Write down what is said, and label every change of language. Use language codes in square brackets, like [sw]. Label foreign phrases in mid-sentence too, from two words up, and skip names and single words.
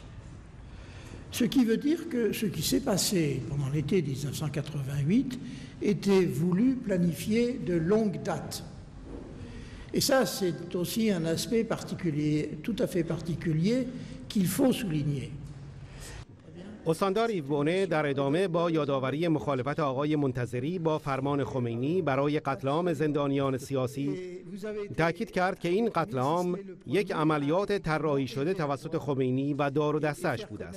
[fr] Ce qui veut dire que ce qui s'est passé pendant l'été 1988 était voulu, planifié de longue date. Et ça, c'est aussi un aspect particulier, tout à fait particulier, qu'il faut souligner. [fa] استاندار ایو بونه در ادامه با یادآوری مخالفت آقای منتظری با فرمان خمینی برای قتل عام زندانیان سیاسی تأکید کرد که این قتل عام یک عملیات طراحی شده توسط خمینی و دار و دسته‌اش بوده است.